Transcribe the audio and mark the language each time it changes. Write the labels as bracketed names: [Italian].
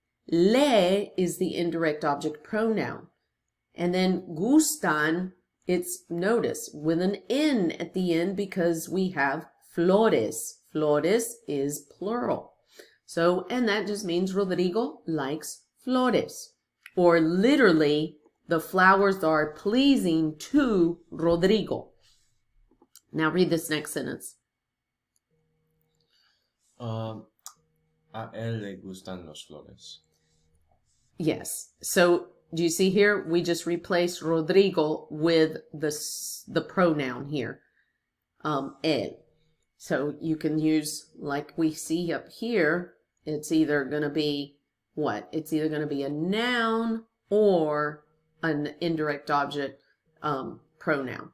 [English] Le is the indirect object pronoun. And then gustan, it's, notice, with an N at the end because we have flores. Flores is plural. So, and that just means Rodrigo likes flores. Or literally, the flowers are pleasing to Rodrigo. Now read this next sentence. [Spanish] A él le gustan las flores. [English] Yes. So do you see here? We just replaced Rodrigo with the pronoun here. Él. So you can use, like we see up here, it's either going to be what? It's either going to be a noun or an indirect object pronoun.